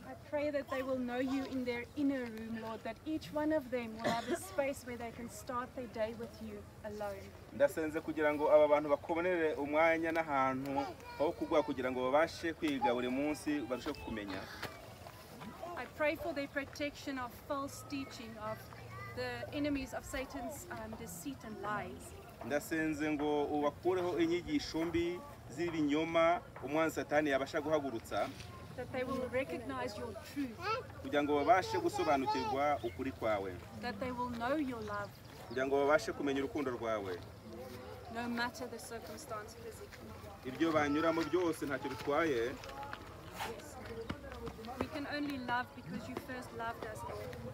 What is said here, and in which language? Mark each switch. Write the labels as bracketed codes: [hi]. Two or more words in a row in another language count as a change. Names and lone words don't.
[en] pray that they will know you in their inner room, Lord, that each one of them will have a space where they can start their day with you alone. [rw] ndasenze kugira ngo aba bantu bakubonere umwanya n'ahantu ho kugwa kugira ngo babashe kwiga buri munsi barushe kumenya. [en] I pray for their protection of false teaching, of the enemies of Satan's deceit and lies. [rw] ndasenze ngo ubakureho inyigisho mbi z'ibinyoma umwanzi satani yabasha guhagurutsa, [en] that they will recognize your truth, [rw] kugira ngo babashe gusobanukirwa ukuri kwawe, [en] that they will know your love, [rw] kugira ngo babashe kumenya urukundo rwawe, [en] no matter the circumstance physically. [rw] ibyo banyuramo byose ntacyo bitwaye. [en] Yes. We can only love because you first loved us, Lord.